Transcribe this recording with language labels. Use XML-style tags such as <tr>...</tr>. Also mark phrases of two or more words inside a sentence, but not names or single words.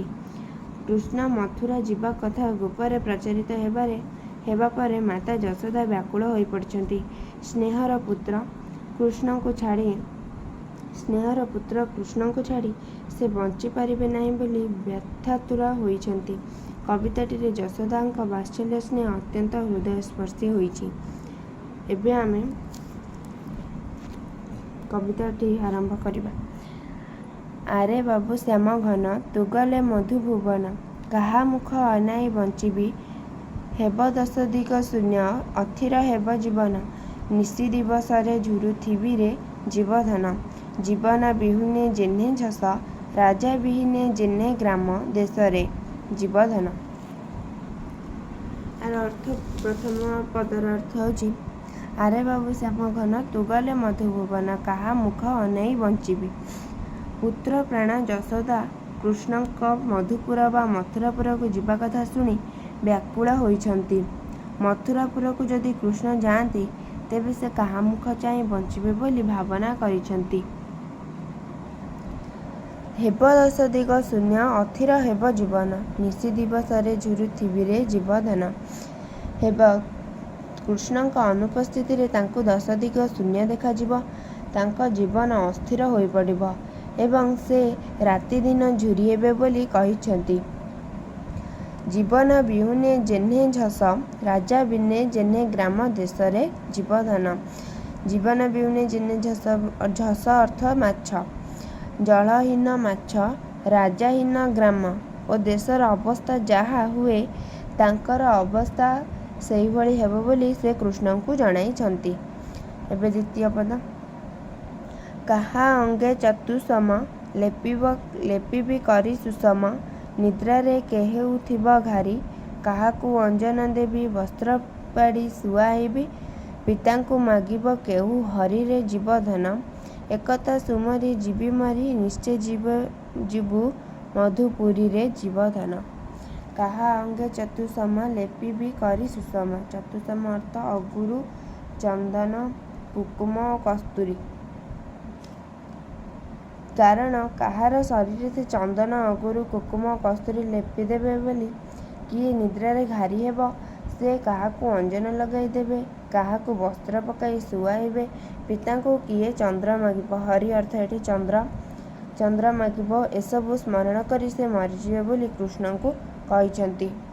<or>କୃଷ୍ଣ ମଥୁରା ଯିବା କଥା ଗୋପରେ ପ୍ରଚାରିତ ହେବା ପରେ ମାତା ଯଶୋଦା ବ୍ୟାକୁଳ ହୋଇ ପଡ଼ିଛନ୍ତି। ସ୍ନେହର ପୁତ୍ର କୃଷ୍ଣ କୁ ଛାଡ଼ି ସେ ବଞ୍ଚି ପାରିବେ ନାହିଁ ବୋଲି ବ୍ୟଥାତୁର ହୋଇଛନ୍ତି। କବିତାଟିରେ ଯଶୋଦାଙ୍କ ବାତ୍ସଲ୍ୟ ସ୍ନେହ ଅତ୍ୟନ୍ତ ହୃଦୟସ୍ପର୍ଶୀ ହୋଇଛି। ଏବେ ଆମେ କବିତାଟି ଆରମ୍ଭ କରିବା। ଆରେ ବାବୁ ଶ୍ୟାମ ଘନ ତୁ ଗଲେ ମଧୁ ଭୁବନ, କାହା ମୁଖ ଅନାଇ ବଞ୍ଚିବି ହେବ ଦଶ ଦିଗ ଶୂନ୍ୟ ଅଥିର ହେବ ଜୀବନ। ନିଶି ଦିବସରେ ଝୁରୁଥିବି ରେ ଜୀବଧନ, ଜୀବନ ବିହୁନେ ଯେନେ ଝଷ ରାଜା ବିହୀନେ ଯେନେ ଗ୍ରାମ ଦେଶରେ ଜୀବଧନ। ଆର ଅର୍ଥ ପ୍ରଥମ ପଦର ଅର୍ଥ ହେଉଛି ଆରେ ବାବୁ ଶ୍ୟାମ ଘନ ତୁ ଗଲେ ମଧୁ ଭୁବନ, କାହା ମୁଖ ଅନାଇ ବଞ୍ଚିବି। ପୁତ୍ର ପ୍ରାଣ ଯଶୋଦା କୃଷ୍ଣଙ୍କ ମଧୁପୁର ବା ମଥୁରାପୁର କୁ ଯିବା କଥା ଶୁଣି ବ୍ୟାକୁଳ ହୋଇଛନ୍ତି। ମଥୁରାପୁର କୁ ଯଦି କୃଷ୍ଣ ଯାଆନ୍ତି ତେବେ ସେ କାହା ମୁଖ ଚାହିଁ ବଞ୍ଚିବେ ବୋଲି ଭାବନା କରିଛନ୍ତି। ହେବ ଦଶ ଦିଗ ଶୂନ୍ୟ ଅଥିର ହେବ ଜୀବନ, ନିଶି ଦିବସରେ ଝୁରୁଥିବି ରେ ଜୀବଧନ। ହେବ କୃଷ୍ଣଙ୍କ ଅନୁପସ୍ଥିତି ତାଙ୍କୁ ଦଶ ଦିଗ ଶୂନ୍ୟ ଦେଖାଯିବ, ତାଙ୍କ ଜୀବନ ଅସ୍ଥିର ହୋଇ ପଡ଼ିବ ଏବଂ ସେ ରାତି ଦିନ ଝୁରି ହେବେ ବୋଲି କହିଛନ୍ତି। ଜୀବନ ବିହୁନେ ଯେନେ ଝଷ ରାଜା ବିନେ ଯେନେ ଗ୍ରାମ ଦେଶରେ ଜୀବଧନ। ଜୀବନ ବିହୁନେ ଯେନେ ଝଷ, ଝଷ ଅର୍ଥ ମାଛ, ଜଳହୀନ ମାଛ, ରାଜାହୀନ ଗ୍ରାମ ଓ ଦେଶର ଅବସ୍ଥା ଯାହା ହୁଏ ତାଙ୍କର ଅବସ୍ଥା ସେହି ଭଳି ହେବ ବୋଲି ସେ କୃଷ୍ଣ କୁ ଜଣାଇଛନ୍ତି। ଏବେ ଦ୍ୱିତୀୟ ପଦ। କାହା ଅଙ୍ଗେ ଚତୁଃସମ ଲେପିବି କରି ସୁଷମ, ନିଦ୍ରାରେ କେହେଉଥିବ ଘାରି, କାହାକୁ ଅଞ୍ଜନ ଦେବି ବସ୍ତ୍ର ପାଡ଼ି ଶୁଆଇବି, ପିତାଙ୍କୁ ମାଗିବ କେହୁ ହରିରେ ଜୀବଧନ। ଏକଥା ସୁମରି ଯିବି ମରି ନିଶ୍ଚୟ ଯିବୁ ମଧୁପୁରୀ ରେ ଜୀବଧନ। କାହା ଅଙ୍ଗେ ଚତୁଃସମ ଲେପିବି କରି ସୁଷମ। ଚତୁଃସମ ଅର୍ଥ ଅଗୁରୁ, ଚନ୍ଦନ, କୁକୁମ ଓ କସ୍ତୁରୀ। କାରଣ କାହାର ଶରୀରରେ ସେ ଚନ୍ଦନ ଅଗୁରୁ କୁକୁମ ଓ କସ୍ତୁରୀ ଲେପି ଦେବେ ବୋଲି କିଏ ନିଦ୍ରାରେ ଘାରି ହେବ, ସେ କାହାକୁ ଅଞ୍ଜନ ଲଗାଇ ଦେବେ, କାହାକୁ ବସ୍ତ୍ର ପକାଇ ଶୁଆଇବେ, ପିତାଙ୍କୁ କିଏ ଚନ୍ଦ୍ର ମାଗିବ, ହରି ଅର୍ଥ ଏଠି ଚନ୍ଦ୍ର ମାଗିବ, ଏସବୁ ସ୍ମରଣ କରି ସେ ମରିଯିବେ ବୋଲି କୃଷ୍ଣଙ୍କୁ କହିଛନ୍ତି।</or>